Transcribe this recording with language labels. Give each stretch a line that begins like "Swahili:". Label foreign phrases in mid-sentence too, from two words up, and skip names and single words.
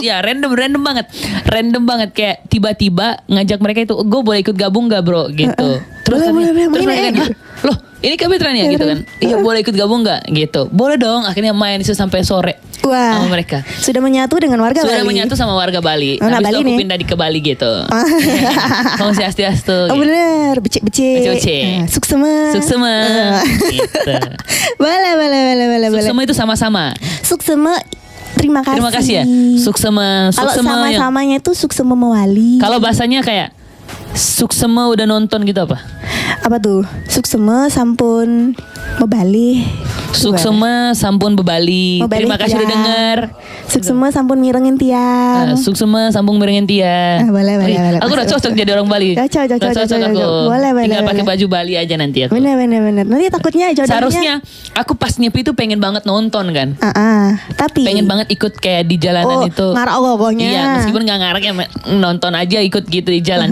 Indonesian: kayak random banget kayak tiba-tiba ngajak mereka itu, gue boleh ikut gabung gak bro gitu. Terus mereka kan, loh ini Kak Betran ya gitu kan. Iya boleh ikut gabung gak gitu. Boleh dong, akhirnya main itu sampai sore. Wah, sama mereka. Sudah menyatu dengan warga Bali. Sudah menyatu sama warga Bali. Nah, Habis Bali itu aku nih. pindah ke Bali gitu.
Balinese: Om Swastiastu.
Indonesian: Oh bener, becek. Suksema. Gitu. Boleh. Suksema itu sama-sama. Suksema. Terima kasih ya. Suksema. Kalau sama-samanya itu
Balinese: suksema mewali.
Indonesian: Kalau bahasanya kayak suksema udah nonton gitu apa? Apa tuh?
Balinese: Suksema sampun mebali. Suksema sampun bebali.
Indonesian: Terima kasih udah denger.
Balinese: Suksema sampun mirengin tiang. Suksema sampun mirengin tiang.
Indonesian: Boleh. Aku udah cocok jadi orang Bali. Cocok aku. Boleh. Tinggal pakai baju Bali aja nanti aku. Bener. Nanti takutnya jodohnya. Seharusnya aku pas nyepi itu pengen banget nonton kan. Tapi pengen banget ikut kayak di jalanan itu. Ngarak ogohnya. Iya, meskipun gak ngarak ya nonton aja ikut gitu di jalan.